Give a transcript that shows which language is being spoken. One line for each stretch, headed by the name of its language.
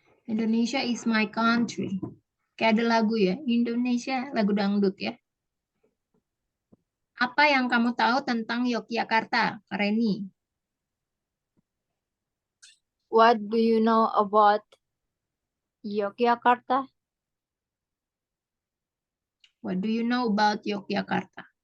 English: Indonesia is my country.
Indonesian: Kayak ada lagu ya. Indonesia, lagu dangdut ya. Apa yang kamu tahu tentang Yogyakarta, Kak Reni?
English: What do you know about Yogyakarta? What do you know about Yogyakarta?